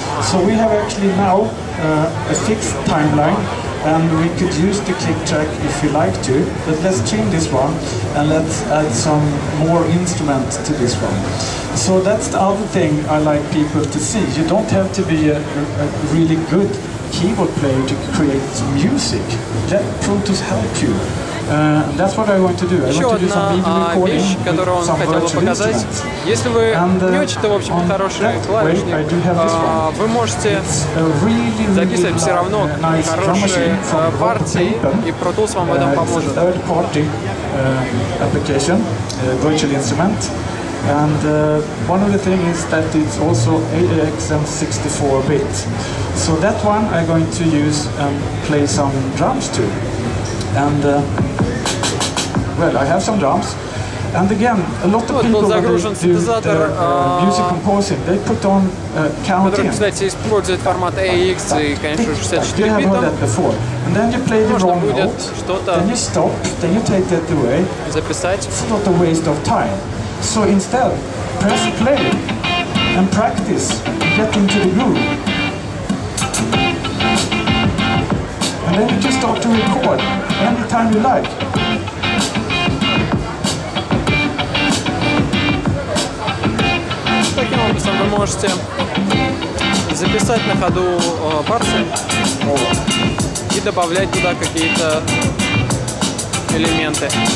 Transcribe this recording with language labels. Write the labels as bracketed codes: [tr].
[en] So we have actually now a fixed timeline, and we could use the click track if you like to, but let's trim this one and let's add some more instruments to this one. So that's the other thing I like people to see. You don't have to be a really good keyboard player to create music. Let Pro Tools help you. That's what I want to do. [ru] Еще одна вещь, которую он хотел бы показать. Если вы не очень-то, в общем, хороший клавишник, вы можете записывать все равно хорошие партии, и Pro Tools вам в этом поможет. [en] And one of the things is that it's also AAX and 64-bit. So that one I'm going to use and play some drums to. And well, I have some drums. And again, a lot of people when they do music composing, they put on counting. [ru] Кстати, использует формат AAX и, конечно, 64 бита. [en] And then you play the wrong note, then you stop, then you take that away. [ru] Записать. [en] It's not a waste of time. So instead, press play and practice, get into the groove. And then you just start to record anytime you like. [ru] Таким образом вы можете записать на ходу партии и добавлять туда какие-то элементы.